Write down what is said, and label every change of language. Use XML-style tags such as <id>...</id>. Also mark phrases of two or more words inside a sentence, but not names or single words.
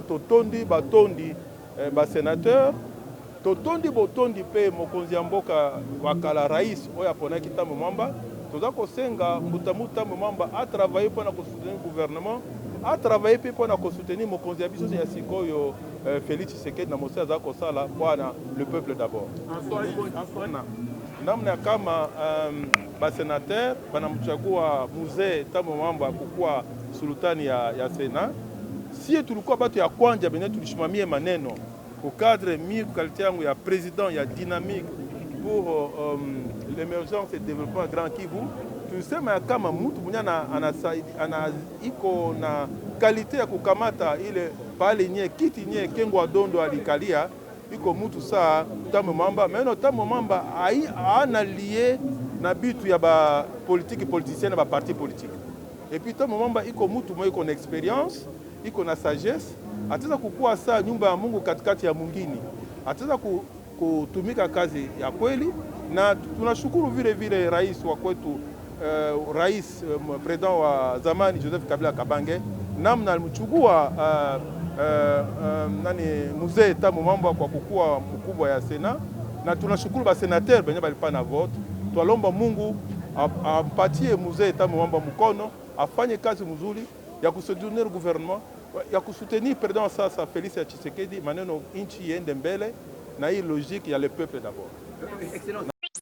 <ln>totondi batondi basénateur totondi botondi mpe mokonzi ya mboka wakala rais oyo aponaki Tambo Mwamba toza kosenga Mbutamutu Tambo Mwamba atravaille mpona kosoutenir gouvernement atravaille mpe mpona kosoutenir mokonzi ya biso ya sikoyo Félix Tshisekedi na mosi aza kosala mpona</ln> <fr>le peuple d'abord</fr> <sw>namna kama basénateur banamchagua mzee Tambo Mwamba kukuwa sultani ya Sena. Si tulikuwa batu ya kwanja benye tulishimamie maneno au cadre mi qualité yangu ya président ya</sw> <fr>dynamique pour l'émergence et développement</fr> <sw>grand Kivu, tulisema kama mtu mwenye ana iko na qualité ya kukamata ile pale nye kiti nye Kengo Adondo alikalia iko mtu saa Tambo Mwamba. Meno Tambo Mwamba ana lié na bitu ya ba politicienne ba</sw> <fr>parti politique. Et puis</fr> <sw>Tambo Mwamba iko mtu mwe iko na expérience, iko na sagesse, ataweza kukua saa nyumba ya Mungu katikati ya mungini. Ataweza kutumika kazi ya kweli na tunashukuru vile vile rais wa kwetu rais president wa zamani Joseph Kabila Kabange namna alimchukua mzee Tambo Mwamba kwa kukua mkubwa ya Sena na tunashukuru ba sénateur benye balipa na vote. Twalomba Mungu ampatie mzee Tambo Mwamba mkono afanye kazi mzuri ya kusoutenir gouvernement ya kusoutenir président sasa Félix Tshisekedi maneno inchi iende mbele na hii logique ya</sw> <fr>le peuple d'abord.</fr>